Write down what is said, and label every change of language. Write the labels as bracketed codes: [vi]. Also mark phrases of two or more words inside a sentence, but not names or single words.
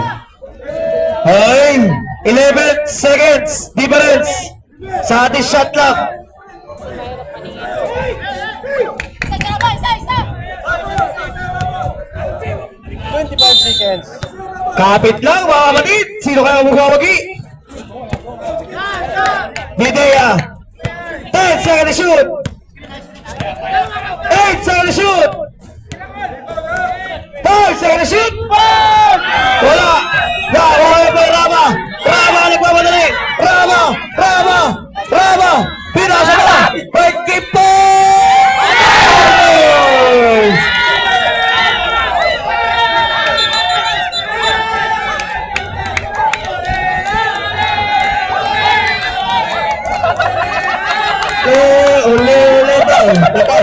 [en] Hey, 11 seconds difference [tl] sa ating [en] shot clock. [tl] Kapit lang, mga kapatid. Sino kaya magwawagi? Midea. [en] 10 seconds to shoot. 8 seconds to shoot. 5 seconds to shoot. [tl] Wala. Nakuha pa yung Rama. Rama nagmamadali. Rama. Rama. Rama. Pinasa na. By Kimpot. Uli daw. Ikaw.